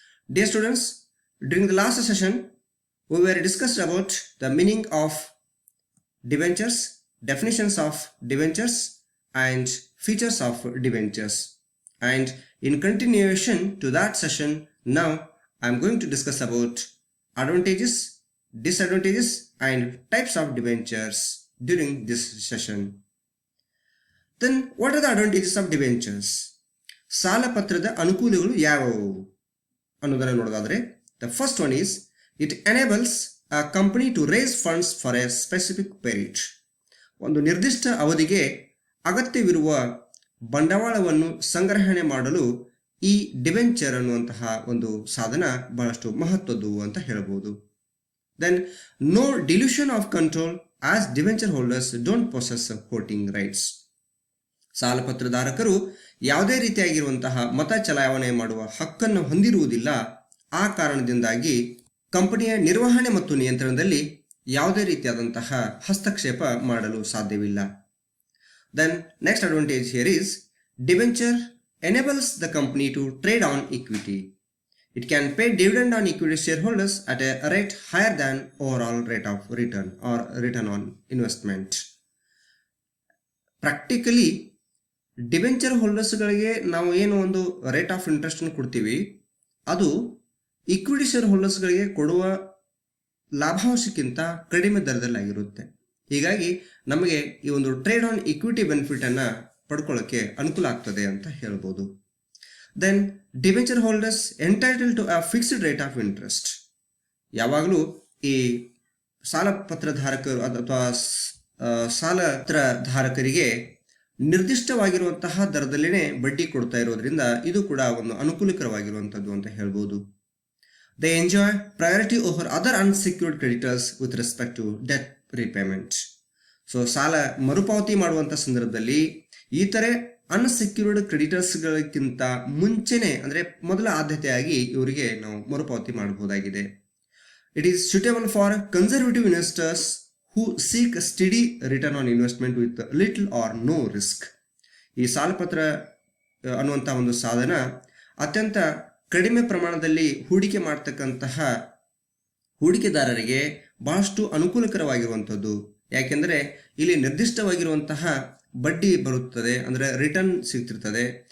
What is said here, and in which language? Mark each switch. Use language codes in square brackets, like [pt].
[en] Dear students, during the last session we were discussed about the meaning of debentures, definitions of debentures and features of debentures, and in continuation to that session now I am going to discuss about advantages, disadvantages and types of debentures during this session. Then what are the advantages of debentures? [kn] ಸಾಲ ಪತ್ರದ ಅನುಕೂಲಗಳು ಯಾವುವು ಅನ್ನೋದನ್ನು ನೋಡೋದಾದ್ರೆ, [en] the first one is it enables a company to raise funds for a specific period. [kn] ಒಂದು ನಿರ್ದಿಷ್ಟ ಅವಧಿಗೆ ಅಗತ್ಯವಿರುವ ಬಂಡವಾಳವನ್ನು ಸಂಗ್ರಹಣೆ ಮಾಡಲು ಈ ಡಿಬೆಂಚರ್ ಅನ್ನುವಂತಹ ಒಂದು ಸಾಧನ ಬಹಳಷ್ಟು ಮಹತ್ವದ್ದು ಅಂತ ಹೇಳಬಹುದು. [en] Then no dilution of control as debenture holders don't possess voting rights. [kn] ಸಾಲಪತ್ರಧಾರಕರು ಯಾವುದೇ ರೀತಿಯಾಗಿರುವಂತಹ ಮತ ಚಲಾವಣೆ ಮಾಡುವ ಹಕ್ಕನ್ನು ಹೊಂದಿರುವುದಿಲ್ಲ. ಆ ಕಾರಣದಿಂದಾಗಿ ಕಂಪನಿಯ ನಿರ್ವಹಣೆ ಮತ್ತು ನಿಯಂತ್ರಣದಲ್ಲಿ ಯಾವುದೇ ರೀತಿಯಾದಂತಹ ಹಸ್ತಕ್ಷೇಪ ಮಾಡಲು ಸಾಧ್ಯವಿಲ್ಲ. [en] Then next advantage here is debenture enables the company to trade on equity. It can pay dividend on equity shareholders at a rate higher than overall rate of return or return on investment. [kn] Practically debenture ಹೋಲ್ಡರ್ಸ್ಗಳಿಗೆ ನಾವು ಏನು ಒಂದು rate of ಇಂಟ್ರೆಸ್ಟನ್ನು ಕೊಡ್ತೀವಿ, ಅದು equity share ಹೋಲ್ಡರ್ಸ್ಗಳಿಗೆ ಕೊಡುವ ಲಾಭಾಂಶಕ್ಕಿಂತ ಕಡಿಮೆ ದರದಲ್ಲಾಗಿರುತ್ತೆ. ಹೀಗಾಗಿ ನಮಗೆ ಈ ಒಂದು ಟ್ರೇಡ್ ಆನ್ ಈಕ್ವಿಟಿ ಬೆನಿಫಿಟನ್ನು ಪಡ್ಕೊಳ್ಳೋಕ್ಕೆ ಅನುಕೂಲ ಆಗ್ತದೆ ಅಂತ ಹೇಳ್ಬೋದು. [en] Then debenture holders entitled to a fixed rate of interest. [kn] ಯಾವಾಗಲೂ ಈ ಸಾಲಪತ್ರಧಾರಕರು ಅಥವಾ ಸಾಲಪತ್ರಧಾರಕರಿಗೆ ನಿರ್ದಿಷ್ಟವಾಗಿರುವಂತಹ ದರದಲ್ಲಿನೇ ಬಡ್ಡಿ ಕೊಡ್ತಾ ಇರೋದ್ರಿಂದ ಇದು ಕೂಡ ಒಂದು ಅನುಕೂಲಕರವಾಗಿರುವಂಥದ್ದು ಅಂತ ಹೇಳ್ಬೋದು. [en] They enjoy priority over other unsecured creditors with respect to debt repayment. [kn] So ಸಾಲ ಮರುಪಾವತಿ ಮಾಡುವಂಥ ಸಂದರ್ಭದಲ್ಲಿ ಇತರೆ ಅನ್ಸೆಕ್ಯೂರ್ಡ್ ಕ್ರೆಡಿಟರ್ಸ್ಗಳಿಗಿಂತ ಮುಂಚೆನೆ ಅಂದರೆ ಮೊದಲ ಆದ್ಯತೆಯಾಗಿ ಇವರಿಗೆ ನಾವು ಮರುಪಾವತಿ ಮಾಡಬಹುದಾಗಿದೆ. [en] It is suitable for conservative investors who seek a steady return on investment with little or no risk. [kn] ಈ ಸಾಲಪತ್ರ ಅನ್ನುವಂಥ ಒಂದು ಸಾಧನ ಅತ್ಯಂತ ಕಡಿಮೆ ಪ್ರಮಾಣದಲ್ಲಿ ಹೂಡಿಕೆ ಮಾಡ್ತಕ್ಕಂತಹ ಹೂಡಿಕೆದಾರರಿಗೆ ಬಹಳಷ್ಟು ಅನುಕೂಲಕರವಾಗಿರುವಂಥದ್ದು. ಯಾಕೆಂದರೆ ಇಲ್ಲಿ ನಿರ್ದಿಷ್ಟವಾಗಿರುವಂತಹ ಬಡ್ಡಿ ಬರುತ್ತದೆ, ಅಂದರೆ ರಿಟರ್ನ್ ಸಿಗ್ತಿರ್ತದೆ.